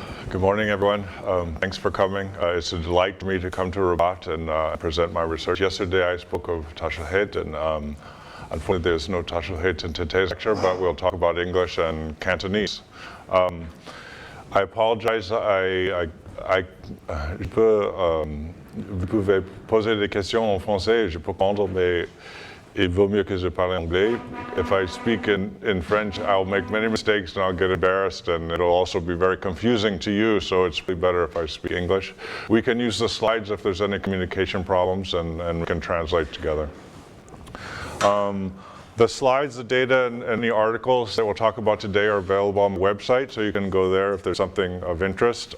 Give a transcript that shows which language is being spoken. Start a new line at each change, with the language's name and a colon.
English: Good morning, everyone. Thanks for coming. It's a delight to me to come to Rabat and present my research. Yesterday I spoke of Tashahid, and unfortunately there's no Tashahid in today's lecture, but we'll talk about English and Cantonese. I apologize.
French: Vous pouvez poser des questions en français, je peux répondre, mais il vaut mieux que je parle anglais.
English: If I speak in French, I'll make many mistakes and I'll get embarrassed, and it'll also be very confusing to you, so it's really better if I speak English. We can use the slides if there's any communication problems, and we can translate together. The slides, the data, and the articles that we'll talk about today are available on the website, so you can go there if there's something of interest.